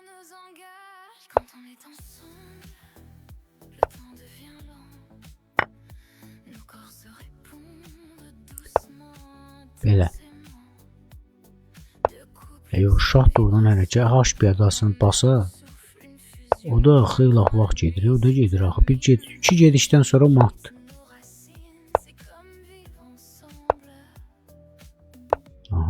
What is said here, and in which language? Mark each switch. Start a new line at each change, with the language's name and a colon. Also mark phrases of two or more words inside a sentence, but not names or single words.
French: nous engage quand on est ensemble. Le temps devient long. Nos corps se répondent doucement.
Azerbaijani: Belə. Yox, şah da oradan hərəkət H piyadasını basa. O da xeyli vaxt gedir. O da gedir axı. İki gedişdən sonra matdı. Aha.